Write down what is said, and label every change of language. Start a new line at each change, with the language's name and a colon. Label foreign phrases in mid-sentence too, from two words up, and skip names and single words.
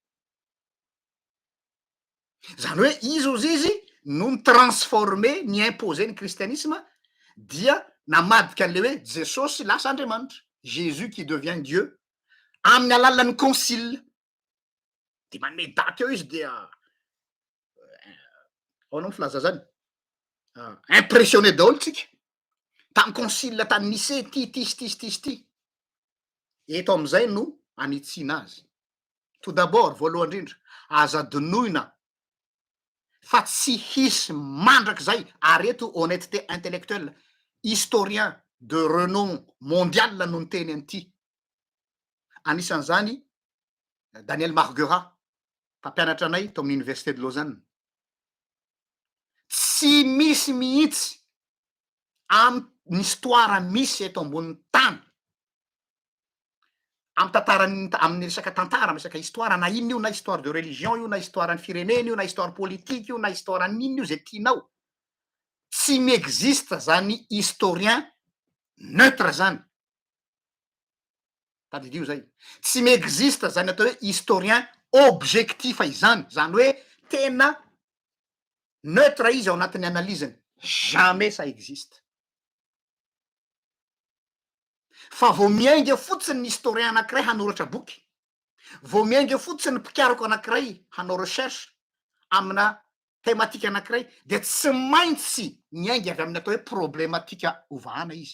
Malagasy: Zany hoe izy ozy izy no nitransforme, ny imposer ny kristianisme, dia namadika an'le hoe Jesosy lasa Andriamanitra,
French: Jésus qui devient Dieu,
Malagasy: amin'ny alalan'ny concile. De manome daty eo izy dia ao anao filaza zany impressionné daholo tsika tamin'ny concile tany Nicée ty. Eto am'izay no anitsina azy.
French: Tout d'abord,
Malagasy: voalohany indrindra, aza dinoina fa tsy hisy mandrak'zay areto
French: honnêteté intellectuelle, historien de renom mondial
Malagasy: no niteny an'ity. Anisan'izany Daniel Marguerat, mpampianatra anay tao amin'ny université de Lausanne. Tsy misy mihitsy amin'ny histoire misy eto ambonin'ny tany, amin'ny tantarany amin'ny resaka tantara, amin'ny resaka histoire, na inona io, na
French: histoire de religion
Malagasy: io, na histoire ny firenena io, na
French: histoire politique
Malagasy: io, na histoire n'inona io zay tianao, tsy miexiste zany
French: historien neutre
Malagasy: zany. Tadidio zay. Tsy miexiste zany atao hoe
French: historien objectif
Malagasy: izany, zany hoe tena neutre izy ao anatin'ny analyseny.
French: Jamais ça existe.
Malagasy: Fa vao miainga fotsiny ny historien anankiray hanoratra boky, vao miainga fotsiny mpikarako anankiray hanao recherche amina thématique anankiray, de tsy maintsy miainga avy amin'ny atao hoe problématika ovahana izy.